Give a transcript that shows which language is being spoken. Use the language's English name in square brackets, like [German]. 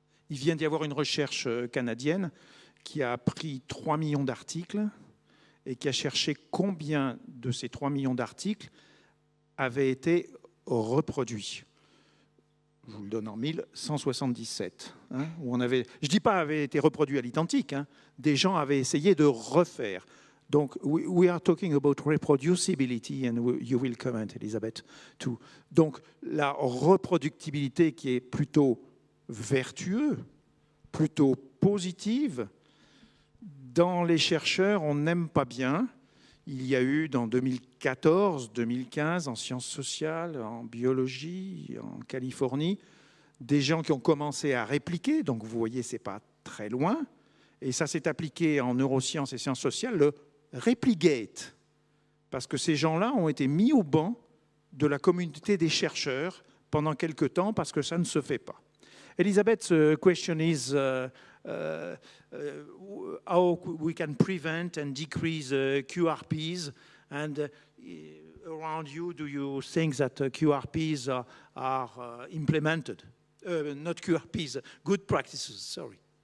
[French] Il vient d'y avoir une recherche canadienne qui a pris 3 millions d'articles et qui a cherché combien de ces 3 millions d'articles avaient été reproduits. Je vous le donne en 1177. Hein, où on avait, je ne dis pas avaient été reproduits à l'identique, hein, des gens avaient essayé de refaire. [English] Donc, we are talking about reproducibility, and you will comment, Elisabeth, too. [French] Donc, la reproductibilité qui est plutôt vertueuse, plutôt positive. Dans les chercheurs, on n'aime pas bien. Il y a eu dans 2014, 2015, en sciences sociales, en biologie, en Californie, des gens qui ont commencé à répliquer. Donc, vous voyez, ce n'est pas très loin. Et ça s'est appliqué en neurosciences et sciences sociales, le Repligate. Parce que ces gens-là ont été mis au banc de la communauté des chercheurs pendant quelque temps parce que ça ne se fait pas. [English] Elisabeth's question is how we can prevent and decrease QRPs, and around you, do you think that QRPs are implemented? Not QRPs, good practices, sorry.